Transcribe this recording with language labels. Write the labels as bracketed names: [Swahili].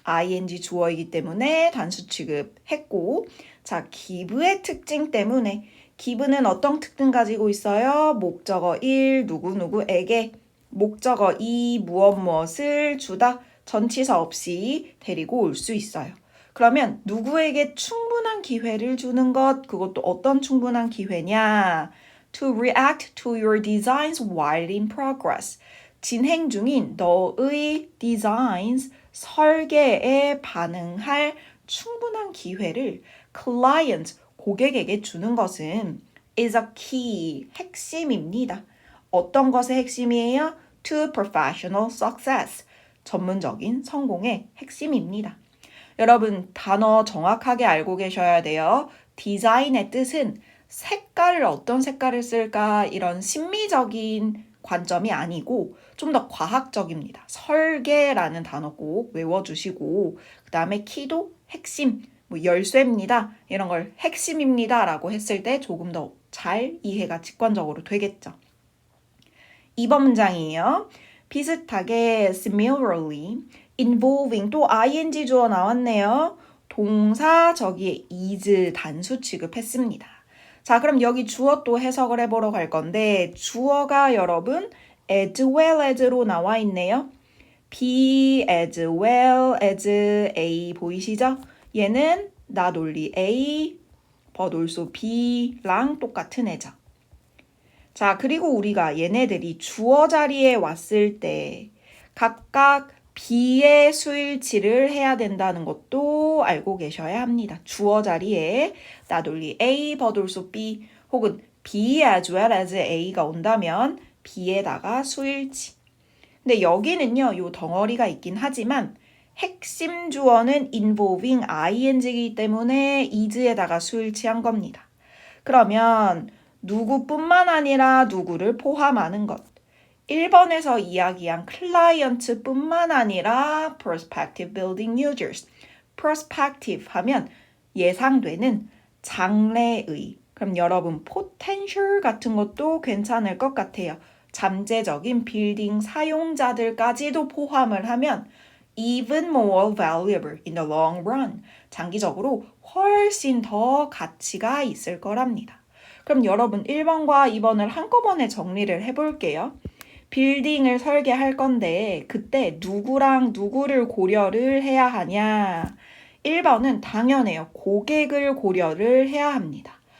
[Korean] ing 주어이기 때문에 단수 취급했고, 자, give의 특징 때문에 give는 어떤 특징 가지고 있어요? 목적어 1 누구누구에게, 목적어 2 무엇무엇을 주다, 전치사 없이 데리고 올 수 있어요. 그러면 누구에게 충분한 기회를 주는 것, 그것도 어떤 충분한 기회냐? [English] To react to your designs while in progress. [Korean] 진행 중인 너의 designs, 설계에 반응할 충분한 기회를 client, 고객에게 주는 것은 [English] is a key, [Korean] 핵심입니다. 어떤 것의 핵심이에요? [English] To professional success. [Korean] 전문적인 성공의 핵심입니다. 여러분, 단어 정확하게 알고 계셔야 돼요. 디자인의 뜻은 색깔을 어떤 색깔을 쓸까 이런 심미적인 관점이 아니고 좀 더 과학적입니다. 설계라는 단어 꼭 외워주시고 그 다음에 키도 핵심, 열쇠입니다. 이런 걸 핵심입니다 라고 했을 때 조금 더 잘 이해가 직관적으로 되겠죠. 2번 문장이에요. 비슷하게 similarly, involving 또 ing 주어 나왔네요. 동사 저기에 is 단수 취급했습니다. 자, 그럼 여기 주어 또 해석을 해보러 갈 건데 주어가 여러분 as well as로 나와 있네요. [English] be as well as A [Korean] 보이시죠? 얘는 [English] not only A, but also B [Korean] 랑 똑같은 애죠. 자, 그리고 우리가 얘네들이 주어 자리에 왔을 때 각각 B의 수일치를 해야 된다는 것도 알고 계셔야 합니다. 주어 자리에 [English] not only A, but also B [Korean] 혹은 [English] B as well as A [Korean] 가 온다면 B에다가 수일치. 근데 여기는요, 요 덩어리가 있긴 하지만 핵심 주어는 involving ing이기 때문에 is에다가 수일치한 겁니다. 그러면 누구뿐만 아니라 누구를 포함하는 것. 1번에서 이야기한 클라이언트뿐만 아니라 [English] prospective building users. [Korean] prospective 하면 예상되는 장래의. 그럼 여러분 potential 같은 것도 괜찮을 것 같아요. 잠재적인 빌딩 사용자들까지도 포함을 하면 [English] even more valuable in the long run. [Korean] 장기적으로 훨씬 더 가치가 있을 거랍니다. 그럼 여러분 1번과 2번을 한꺼번에 정리를 해볼게요. 빌딩을 설계할 건데 그때 누구랑 누구를 고려를 해야 하냐? 1번은 당연해요. 고객을 고려를 해야 합니다.